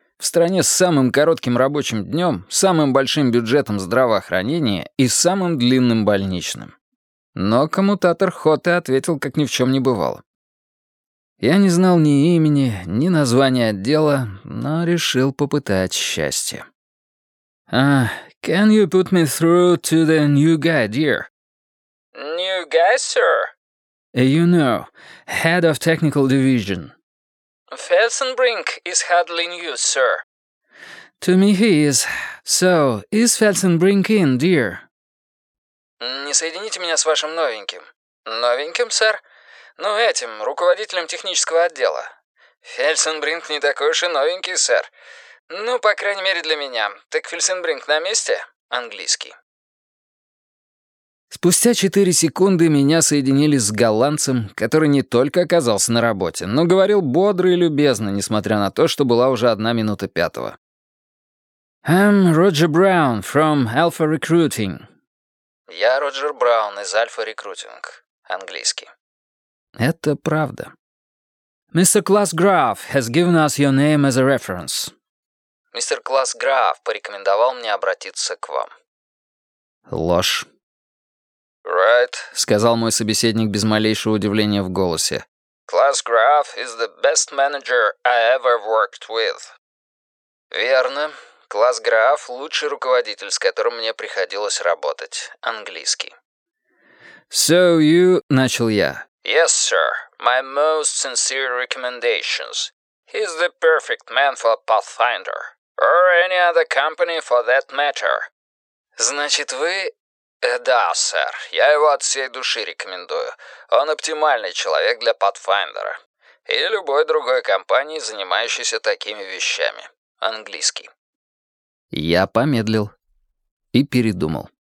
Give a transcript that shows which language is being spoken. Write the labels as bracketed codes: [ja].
[ru] В стране с самым коротким рабочим днем, самым большим бюджетом здравоохранения и самым длинным больничным. Но коммутатор Хоте ответил, как ни в чем не бывало. Я не знал ни имени, ни названия отдела, но решил попытать счастье. [en] Can you put me through to the new guy, dear? New guy, sir? You know, head of technical division. Felsenbrink is hardly new, sir. To me he is. So, is Felsenbrink in, dear? [ru] Не соедините меня с вашим новеньким. Новеньким, сэр? Ну, этим, руководителем технического отдела. Фельсенбринг не такой уж и новенький, сэр. Ну, по крайней мере, для меня. Так Фельсенбринг на месте? Английский. Спустя 4 секунды меня соединили с голландцем, который не только оказался на работе, но говорил бодро и любезно, несмотря на то, что была уже 1:05. [en] I'm Roger Brown from Alpha Recruiting. [ru] Я Роджер Браун из Alpha Recruiting. Английский. Это правда. [en] Mr. Klaus Graf has given us your name as a reference. [ru] Мистер Класс Граф порекомендовал мне обратиться к вам. Ложь. [en] Right, [ru] сказал мой собеседник без малейшего удивления в голосе. [en] Класс Граф is the best manager I ever worked with. [ru] Верно. Класс Граф — лучший руководитель, с которым мне приходилось работать. Английский. [en] So you... — [ru] начал я. [en] Yes, sir. My most sincere recommendations. He's the perfect man for Pathfinder. Or any other company for that matter. [ru] Значит, вы... Да, сэр, я его от всей души рекомендую. Он оптимальный человек для Pathfinder. И любой другой компании, занимающейся такими вещами. Английский. Я помедлил. И передумал.